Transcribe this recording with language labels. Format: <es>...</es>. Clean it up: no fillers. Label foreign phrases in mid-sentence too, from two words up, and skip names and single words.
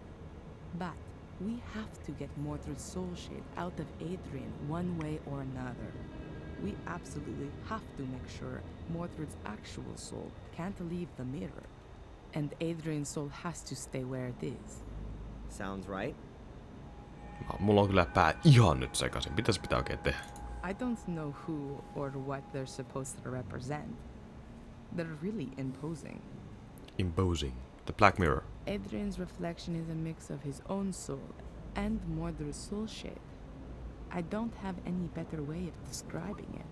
<en>But we have to get Mordred's soul shade out of Adrian one way or another. We absolutely have to make sure Mordred's actual soul can't leave the mirror, and Adrian's soul has to stay where it is. Sounds right.</en> <fi>Mulla on kyllä pää ihan nyt sekaisin. Mitäs pitää oikein tehdä?</fi> <en>I don't know who or what they're supposed to represent. They're really imposing. Imposing. The Black Mirror. Adrian's reflection is a mix of his own soul and Mordred's soul shade. I don't have any better way of describing it.</en>